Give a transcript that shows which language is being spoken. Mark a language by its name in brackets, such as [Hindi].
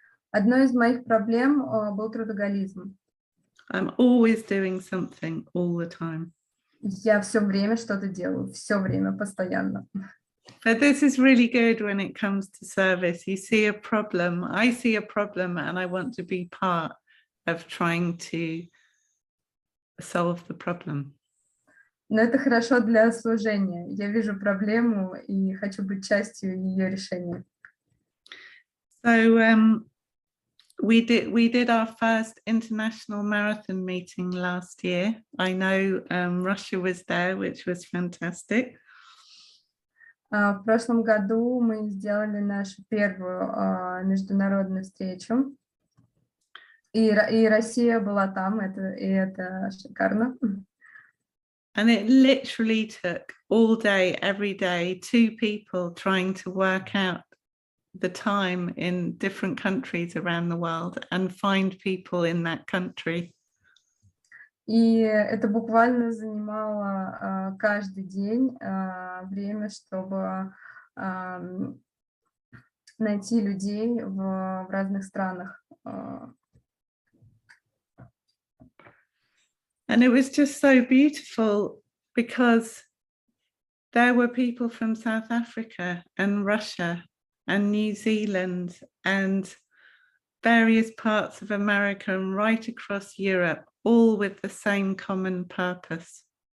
[Russian] Одной из моих проблем был трудоголизм. [English] I'm always doing something all the time. [Russian] Я все время что-то делаю, все время, постоянно. [English] But this is really good when it comes to service. You see a problem, I see a problem, and I want to be part of trying to solve the problem. [Russian] Но это хорошо для служения. Я вижу проблему и хочу быть частью ее решения. [English] So we did our first international marathon meeting last year. I know Russia was there, which was fantastic. [Russian] В прошлом году мы сделали нашу первую международную встречу, и Россия была там, и это шикарно. [English] And it literally took all day, every day, 2 people trying to work out the time in different countries around the world and find people in that country. [Russian] И это буквально занимало каждый день время, чтобы найти людей в разных странах. [English] And it was just so beautiful because there were people from South Africa and Russia and New Zealand and various parts of America and right across Europe, all with the same common purpose.